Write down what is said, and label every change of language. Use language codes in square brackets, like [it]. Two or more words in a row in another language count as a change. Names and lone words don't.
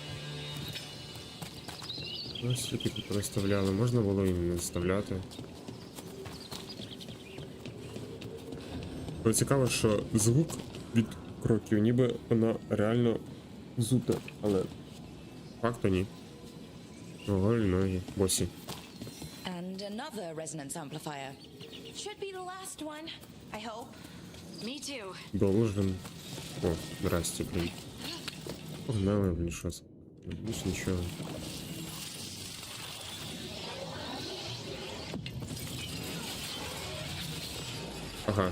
[uk] Ось які тут розставляли, можна було і не вставляти. Але цікаво, що звук від кроків, ніби вона реально зута, але факту ні. Голі ноги, босі. [en] And another resonance amplifier. Should be the last one, I hope. Me too. [ru] Должен. О, здрасте, [uk] блін. Погнали, блін, що це? Більше нічого. Ага.